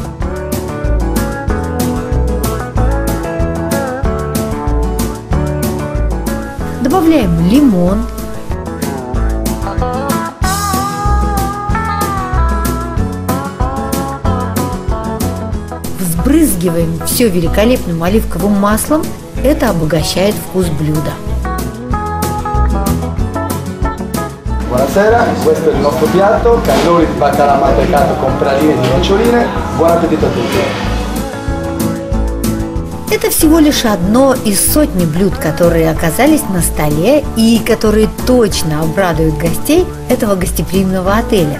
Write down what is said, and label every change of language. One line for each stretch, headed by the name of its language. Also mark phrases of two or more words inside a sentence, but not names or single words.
Russian: Добавляем лимон, взбрызгиваем все великолепным оливковым маслом. Это обогащает вкус блюда.
Italian: Buonasera, questo è il nostro piatto, cannoli di baccalà mantecato con praline di noccioline. Buon appetito a tutti!
Russian: Это всего лишь одно из сотни блюд, которые оказались на столе и которые точно обрадуют гостей этого гостеприимного отеля.